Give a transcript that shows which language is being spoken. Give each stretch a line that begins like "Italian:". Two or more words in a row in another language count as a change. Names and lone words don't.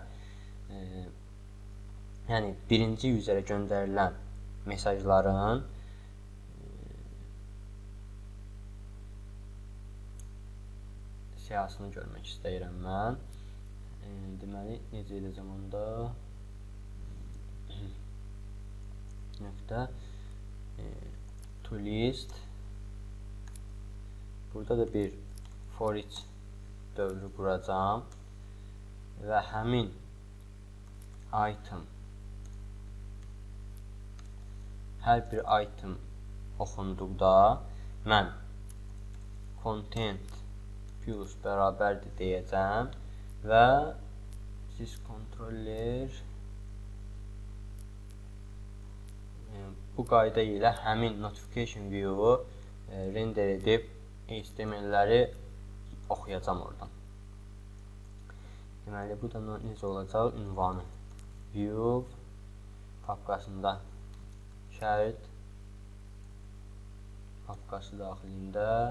Azerbaijani: Yəni birinci userə göndərilən mesajların siyahısını görmək istəyirəm mən. Deməli, necə edəcəm onda? Nöqtə
English: to list.
Azerbaijani: Burada da bir
English: for each
Azerbaijani: dövrü quracam və həmin item, hər bir item oxunduqda mən
English: content views
Azerbaijani: bərabərdir deyəcəm və
English: sys controller
Azerbaijani: bu qayda ilə həmin
English: notification view-u
Azerbaijani: render edib HTML-ləri oxuyacam oradan. Deməli, bu da necə olacaq? Ünvanı view papkasında şərit papkası daxilində